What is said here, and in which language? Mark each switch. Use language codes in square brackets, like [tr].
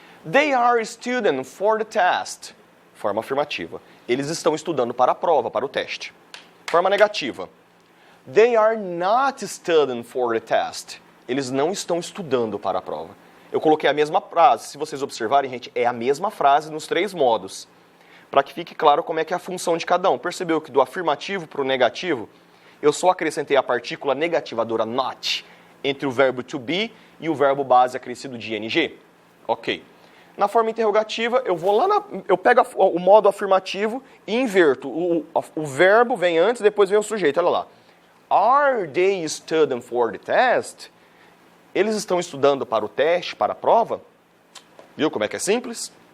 [en] They are studying for the test. [pt] Forma afirmativa. Eles estão estudando para a prova, para o teste. Forma negativa. [en] They are not studying for the test. [pt] Eles não estão estudando para a prova. Eu coloquei a mesma frase. Se vocês observarem, gente, é a mesma frase nos 3 modos. Para que fique claro como é que é a função de cada um. Percebeu que do afirmativo para o negativo, eu só acrescentei a partícula negativadora not entre o verbo to be e o verbo base acrescido de ing? Ok. Na forma interrogativa, eu pego o modo afirmativo e inverto. O verbo vem antes, depois vem o sujeito. Olha lá. [en] Are they studying for the test? [pt] Eles estão estudando para o teste, para a prova? Viu como é que é simples?